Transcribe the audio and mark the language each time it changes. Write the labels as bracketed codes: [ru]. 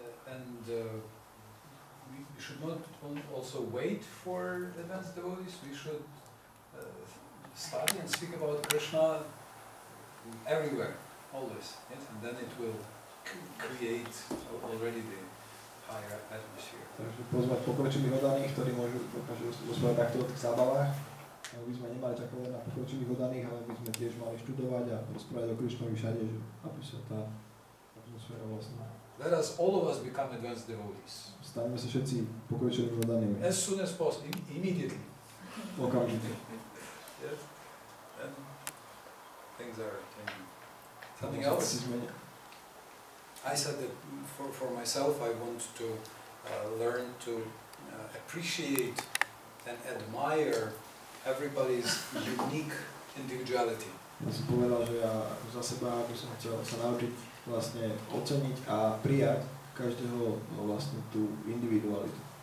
[en] And we should not also wait for advanced devotees. We should study and speak about Krishna everywhere, always. Yes, and then it will create already the higher atmosphere. [sk] Takže pozvať pokročilých oddaných, ktorí dokážu rozprávať takto o tých zábavách. Aby sme nemali čakať len na pokročilých oddaných, ale by sme tiež mali študovať a rozprávať o Krišnovi všade, že aby sa tá atmosféra vlastne. [en] Let us all of us become advanced devotees. [sk] Staňme sa všetci pokročilými oddanými. [en] As soon as possible, immediately. [sk] Okamžite. [en] Yes. And things are changing. Something else? I said that for myself I want to learn to appreciate and admire everybody's unique individuality. [sk] Ja som povedal, že ja za seba by som chcel sa naučiť vlastne oceniť a prijať každého vlastne tú individualitu.